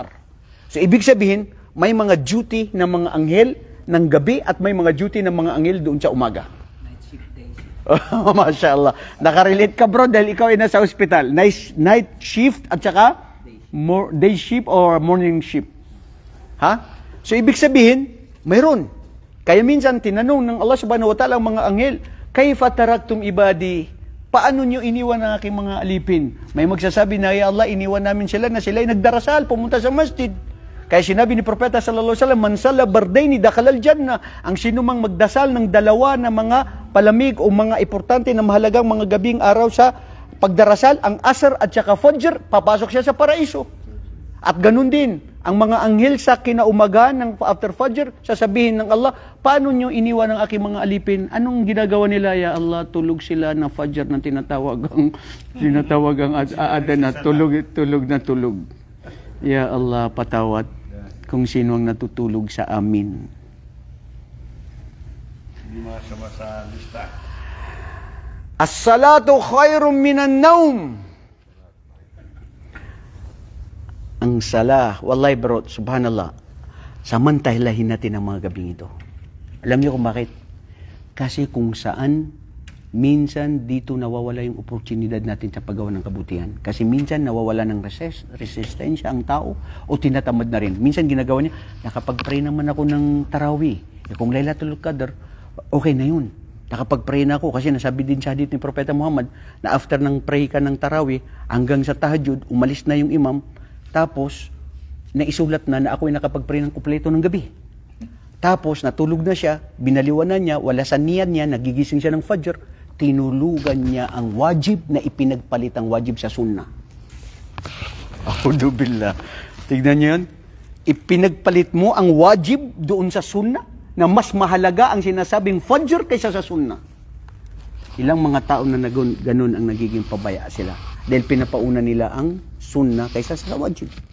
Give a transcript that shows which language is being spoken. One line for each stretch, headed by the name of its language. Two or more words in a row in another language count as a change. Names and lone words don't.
Filipino: So, ibig sabihin, may mga duty ng mga anghel ng gabi at may mga duty ng mga anghel doon sa umaga.
Arabic: ما شاء الله.
Filipino: Nakarelate ka, bro, dahil ikaw ay nasa hospital.
English: Night shift
Filipino: at saka
English: day shift or morning shift.
Filipino: So, ibig sabihin, mayroon. Kaya minsan, tinanong ng Allah
Arabic: سبحانه وتعالى
Filipino: ang mga anghel,
Arabic: كيف تركتم عبادي?
Filipino: Paano nyo iniwan ang aking mga alipin? May magsasabi na,
Arabic: يا الله,
Filipino: iniwan namin sila na sila ay nagdarasal, pumunta sa masjid. Kaya sinabi ni Propeta
Arabic: صلى الله عليه وسلم, من صلى البردين دخل الجنة.
Filipino: Ang sinumang magdasal ng dalawa na mga palamig o mga importante na mahalagang mga gabing araw sa pagdarasal, ang asar at saka fajr, papasok siya sa paraiso. At ganun din, ang mga anghel sa kinaumagahan ng after fajr, sasabihin ng Allah, paano nyo iniwan ang aking mga alipin? Anong ginagawa nila?
Arabic: يا الله,
Filipino: tulog sila na fajr na tinatawag ang aadan na tulog na tulog.
Arabic: يا الله,
Filipino: patawad kung sino ang natutulog sa amin. Hindi masama sa lista.
Arabic: الصلاة خير من النوم.
Filipino: Ang salah, wallahi bro, subhanallah, samantahilahin natin ang mga gabing ito. Alam niyo kung bakit? Kasi kung saan minsan dito nawawala yung oportunidad natin sa paggawa ng kabutihan. Kasi minsan nawawala ng resistensya ang tao o tinatamad na rin. Minsan ginagawa niya, nakapag-pray naman ako ng tarawih. Kung Laylatul Qadr, okay na yun. Nakapag-pray na ako kasi nasabi din sa hadith ni Propeta Muhammad na after ng pray ka ng tarawih hanggang sa tahajjud, umalis na yung imam, tapos naisulat na ako ay nakapag-pray ng kumpleto ng gabi. Tapos natulog na siya, binaliwanan niya, wala sa niyan niya, nagigising siya ng Fajr, tinulugan niya ang wajib na ipinagpalit ang wajib sa sunnah.
Arabic: أعوذ بالله.
Filipino: Tignan niyo yun. Ipinagpalit mo ang wajib doon sa sunnah na mas mahalaga ang sinasabing Fajr kaysa sa sunnah. Ilang mga tao na ganun ang nagiging pabaya sila. Dahil pinapauna nila ang sunnah kaysa sa wajib.